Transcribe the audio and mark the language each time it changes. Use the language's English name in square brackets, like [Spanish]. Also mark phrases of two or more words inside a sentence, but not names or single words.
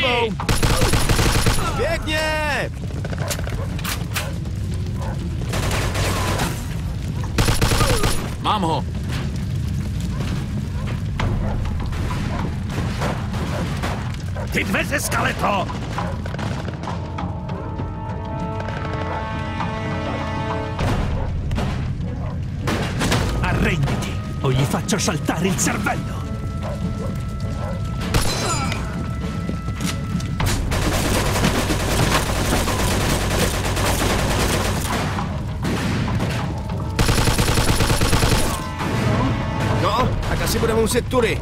[Czech] tebou! Pěkně! Mám ho. Ty dveře, Skeleto! [Italian] Arrenditi o gli faccio saltare il cervello! [Czech] No, tak asi budeme muset tudy.